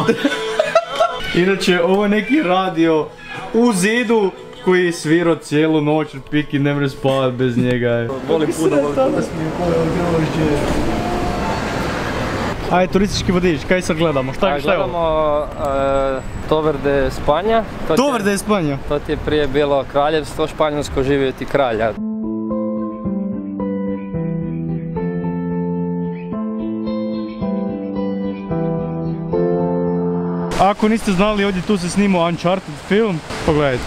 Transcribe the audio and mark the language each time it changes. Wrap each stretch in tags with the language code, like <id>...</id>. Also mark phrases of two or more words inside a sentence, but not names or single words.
<hr>Inače, ovo je neki radio u zidu koji je svirao cijelu noć, Piki ne može spavati bez njega. Volim puno smiju koje grožđe. Ajde, turistički vodič, kaj sad gledamo? Šta je ovo? Gledamo Tover de Spanja. Tover de Spanja? To ti je prije bilo kraljevstvo španjolsko, živio ti kralja. Ako niste znali, ovdje tu se snimao Uncharted film, pogledajte.</hr>